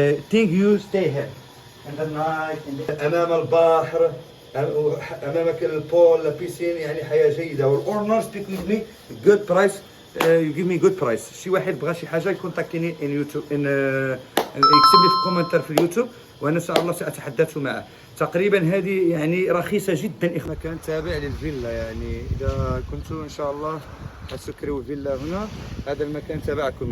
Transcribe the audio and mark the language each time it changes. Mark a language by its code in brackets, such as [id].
[en] think you stay here in the night. [ar] أمام البحر، أمامك البول، البيسين، يعني حياة جيدة. [en] والأورنر speak with me good price. You give me good price. [ar] شي واحد بغى شي حاجة يكونتاكتيني in يوتيوب، يكتب لي في كومنتار في اليوتيوب، وأنا إن شاء الله سأتحدث معه. تقريبا هذه يعني رخيصة جدا. مكان تابع للفيلا، يعني إذا كنتوا إن شاء الله تسكروا فيلا هنا، هذا المكان تبعكم.